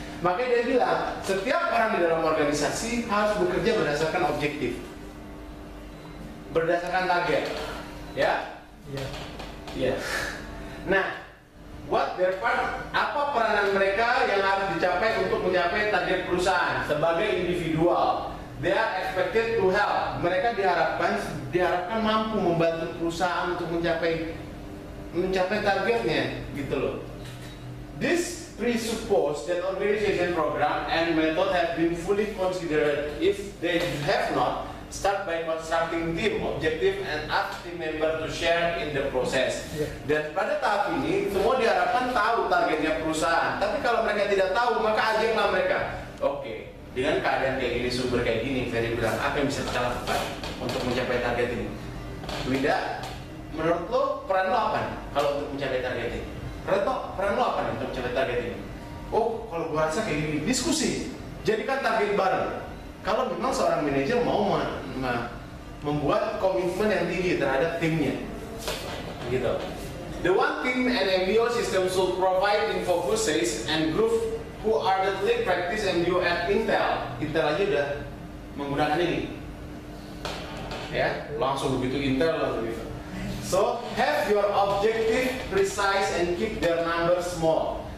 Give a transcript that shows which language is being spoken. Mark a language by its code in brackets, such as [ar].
[id] Makanya dia bilang, setiap orang di dalam organisasi harus bekerja berdasarkan objektif, berdasarkan target, ya? Iya. Iya. Nah, [en] what their part, [id] apa peranan mereka yang harus dicapai untuk mencapai target perusahaan sebagai individual? [en] They are expected to help. [id] Mereka diharapkan mampu membantu perusahaan untuk mencapai targetnya, gitu loh. [en] This presuppose that organization program and method have been fully considered. If they have not, start by constructing team objective and ask team member to share in the process. [id] Dan pada tahap ini semua diharapkan tahu targetnya perusahaan. Tapi kalau mereka tidak tahu, maka ajaklah mereka. Oke, dengan keadaan kayak gini, sumber kayak gini, Ferry bilang apa yang bisa kita lakukan untuk mencapai target ini? Wida, menurut lo peran lo apa nih kalau untuk mencapai target ini? Peran lo apa nih untuk mencapai target ini? Oh, kalau gua rasa kayak gini, diskusi, jadikan target bareng. Kalau memang seorang manajer mau membuat komitmen yang tinggi terhadap timnya, gitu. [en] The one team and MBO system should provide info says and group who are the lead practice MBO at Intel. [id] Intel aja udah menggunakan ini, ya. Langsung begitu Intel langsung gitu. [en] So have your objective precise and keep their numbers small.